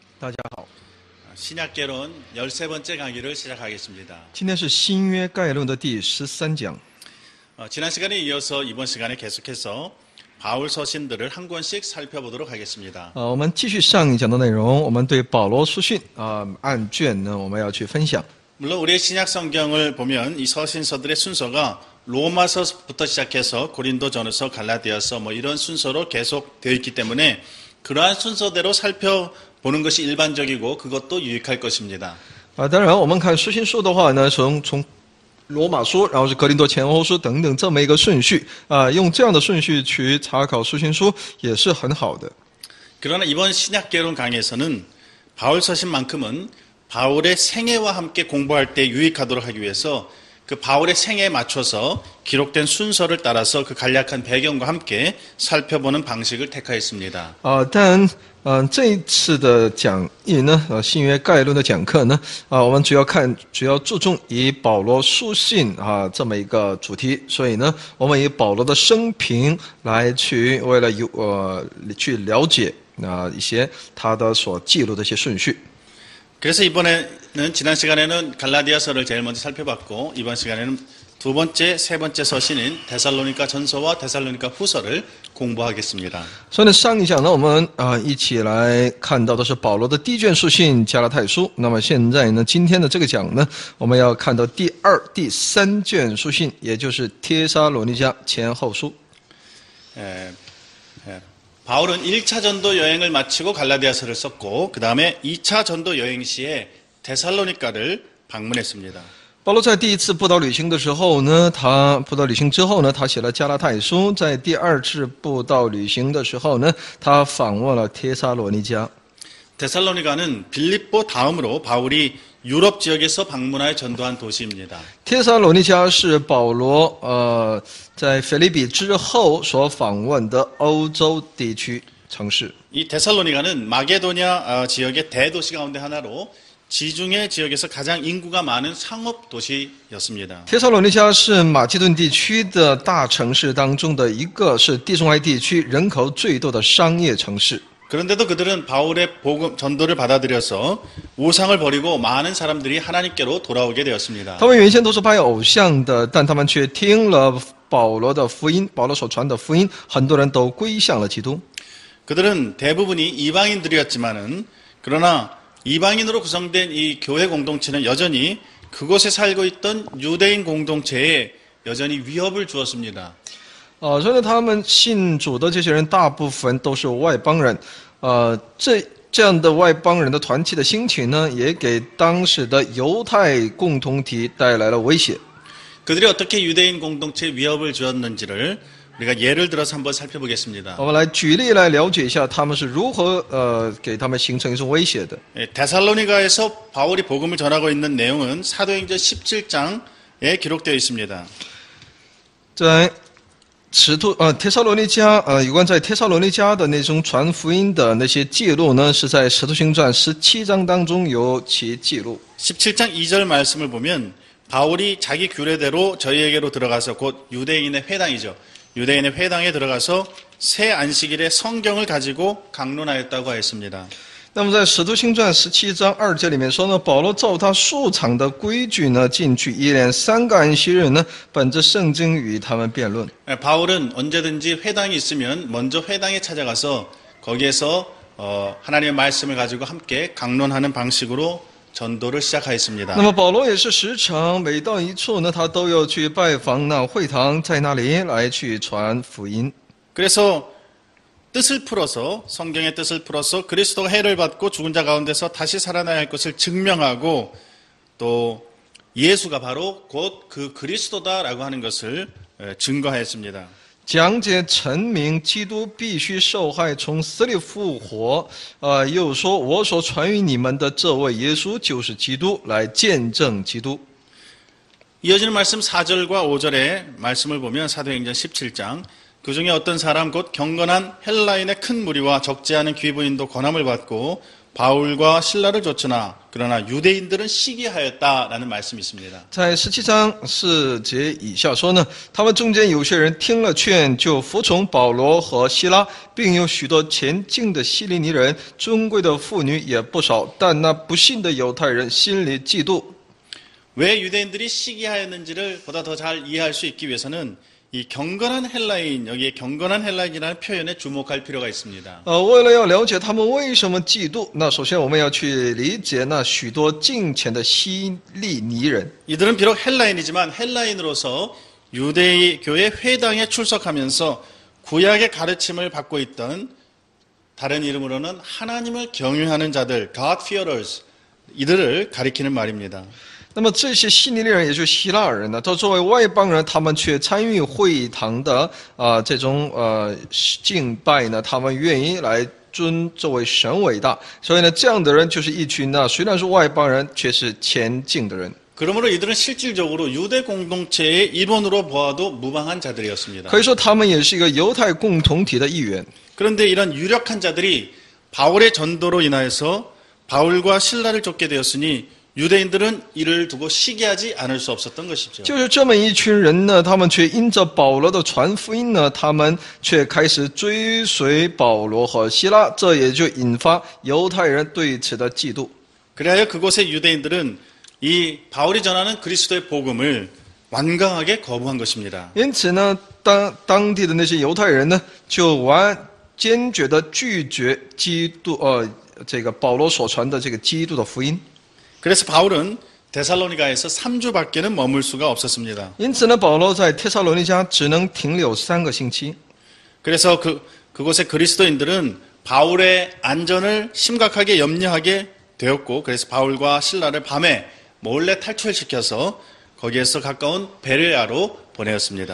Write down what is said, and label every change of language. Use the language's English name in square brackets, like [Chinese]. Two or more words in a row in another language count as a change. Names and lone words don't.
[Chinese] 大家好。 [Korean] 신약개론 13번째 강의를 시작하겠습니다. [Chinese] 今天是新约概论的第13讲。 [Korean] 지난 시간에 이어서 이번 시간에 계속해서 바울 서신들을 한 권씩 살펴보도록 하겠습니다. [Chinese] 我们继续上一讲的内容，我们对保罗书信按卷呢，我们要去分享。 [Korean] 물론 우리의 신약 성경을 보면 이 서신서들의 순서가 로마서부터 시작해서 고린도전서, 갈라디아서 이런 순서로 계속 되어 있기 때문에 그러한 순서대로 살펴보는 것이 일반적이고 그것도 유익할 것입니다. [Chinese] 当然，我们看书信书的话呢，从罗马书，然后是格林多前后书等等这么一个顺序用这样的顺序去查考书信书也是很好的。 [Korean] 그러나 이번 신약개론 강의에서는 바울 서신만큼은 바울의 생애와 함께 공부할 때 유익하도록 하기 위해서 그 바울의 생애에 맞춰서 기록된 순서를 따라서 그 간략한 배경과 함께 살펴보는 방식을 택하였습니다. [Chinese] 但这一次的讲义呢，新约概论的讲课呢，我们主要注重以保罗书信这么一个主题，所以呢，我们以保罗的生平来为了去了解一些他的所记录的一些顺序。 [Korean] 그래서 이번에는 지난 시간에는 갈라디아서를 제일 먼저 살펴봤고 이번 시간에는 두 번째, 세 번째 서신인 데살로니가 전서와 데살로니가 후서를 공부하겠습니다. [Chinese] 所以呢，上一讲呢，我们一起来看到的是保罗的第一卷书信加拉太书。那么现在呢，今天的这个讲呢，我们要看到第二、第三卷书信，也就是帖撒罗尼迦前后书。 [Korean] 바울은 1차 전도 여행을 마치고 갈라디아서를 썼고 그 다음에 2차 전도 여행 시에 데살로니가를 방문했습니다. [Chinese] 保罗在第一次布道旅行的时候呢，他布道旅行之后呢，他写了加拉太书。在第二次布道旅行的时候呢，他访问了帖撒罗尼迦。 [Korean] 데살로니가는 빌립보 다음으로 바울이 유럽 지역에서 방문하여 전도한 도시입니다. [Chinese] 帖撒罗尼迦是保罗在腓立比之后所访问的欧洲地区城市。 [Korean] 이 데살로니가는 마게도냐 지역의 대도시 가운데 하나로 지중해 지역에서 가장 인구가 많은 상업 도시였습니다. [Chinese] 帖撒罗尼迦是马其顿地区的大城市当中的一个，是地中海地区人口最多的商业城市。 [Korean] 그런데도 그들은 바울의 전도를 받아들여서 우상을 버리고 많은 사람들이 하나님께로 돌아오게 되었습니다. [Chinese] 他们原先都是拜偶像的，但他们却听了保罗的福音，保罗所传的福音，很多人都归向了基督。 [Korean] 그들은 대부분이 이방인들이었지만은 그러나 이방인으로 구성된 이 교회 공동체는 여전히 그곳에 살고 있던 유대인 공동체에 여전히 위협을 주었습니다. [Chinese] 所以呢，他们信主的这些人大部分都是外邦人，这样的外邦人的团体的兴起呢，也给当时的犹太共同体带来了威胁。 [Korean] 그들이 어떻게 유대인 공동체에 위협을 주었는지를 우리가 예를 들어서 한번 살펴보겠습니다. [Chinese] 我们来举例来了解一下他们是如何给他们形成一种威胁的。 [Korean] 데살로니가에서 바울이 복음을 전하고 있는 내용은 사도행전 17장에 기록되어 있습니다. [Chinese] 在帖撒罗尼迦有关在帖撒罗尼迦的那种传福音的那些记录呢，是在使徒行传17章当中有其记录。 [Korean] 17장 2절 말씀을 보면 바울이 자기 규례대로 저희에게로 들어가서 곧 유대인의 회당이죠. 유대인의 회당에 들어가서 새 안식일에 성경을 가지고 강론하였다고 하였습니다. [Chinese] 那么在使徒行传17章2节里面说呢，保罗照他素常的规矩呢，进去一连3个安息日呢，本着圣经与他们辩论。 [Korean] 바울은 언제든지 회당이 있으면 먼저 회당에 찾아가서 거기에서 하나님의 말씀을 가지고 함께 강론하는 방식으로 전도를 시작하였습니다. [Chinese] 那么保罗也是时常每到一处呢，他都要去拜访那会堂，在那里来去传福音。 [Korean] 그래서 뜻을 풀어서 성경의 뜻을 풀어서 그리스도가 해를 받고 죽은 자 가운데서 다시 살아나야 할 것을 증명하고 또 예수가 바로 곧 그 그리스도다라고 하는 것을 증거하였습니다. [Chinese] 讲解陈明基督必须受害从死里复活又说我所传于你们的这位耶稣就是基督，来见证基督。 [Korean] 이어지는 말씀 4절과 5절의 말씀을 보면 사도행전 17장 그 중에 어떤 사람 곧 경건한 헬라인의 큰 무리와 적지 않은 귀부인도 권함을 받고 바울과 신라를 쫓으나 그러나 유대인들은 시기하였다라는 말씀이 있습니다. [Chinese] 在17章4节以下说呢，他们中间有些人听了劝，就服从保罗和希拉，并有许多前进的希利尼人，尊贵的妇女也不少，但那不信的犹太人心里嫉妒。 [Korean] 왜 유대인들이 시기하였는지를 보다 더 잘 이해할 수 있기 위해서는 이 경건한 헬라인, 여기에 경건한 헬라인이라는 표현에 주목할 필요가 있습니다. [Chinese] 为了要了解他们为什么嫉妒，那首先我们要去理解那许多敬虔的希利尼人。 [Korean] 이들은 비록 헬라인이지만 헬라인으로서 유대교회 회당에 출석하면서 구약의 가르침을 받고 있던 다른 이름으로는 하나님을 경외하는 자들, God-fearers, 이들을 가리키는 말입니다. [Chinese] 那么这些希利尼人，也就是希腊人呢，他作为外邦人，他们却参与会堂的这种敬拜呢，他们愿意来尊这位神伟大。所以呢，这样的人就是一群呢，虽然是外邦人，却是前进的人。 [Korean] 그러므로 이들은 실질적으로 유대 공동체의 일원으로 보아도 무방한 자들이었습니다. [Chinese] 可以说他们也是一个犹太共同体的一员。 [Korean] 그런데 이런 유력한 자들이 바울의 전도로 인하여서 바울과 신라를 쫓게 되었으니 유대인들은 이를 두고 시기하지 않을 수 없었던 것이죠. [Chinese] 就是这么一群人呢，他们却因着保罗的传福音呢，他们却开始追随保罗和希拉，这也就引发犹太人对此的嫉妒。 [Korean] 그래야 그곳의 유대인들은 이 바울이 전하는 그리스도의 복음을 완강하게 거부한 것입니다. [Chinese] 因此呢，当地的那些犹太人呢，就坚决的拒绝基督这个保罗所传的这个基督的福音。 [Korean] 그래서 바울은 데살로니가에서 3주밖에는 머물 수가 없었습니다. [Chinese] 因此呢，保罗在帖撒罗尼迦只能停留3个星期。 [Korean] 그래서 그곳의 그리스도인들은 바울의 안전을 심각하게 염려하게 되었고, 그래서 바울과 신라를 밤에 몰래 탈출시켜서 거기에서 가까운 베레아로 보내었습니다.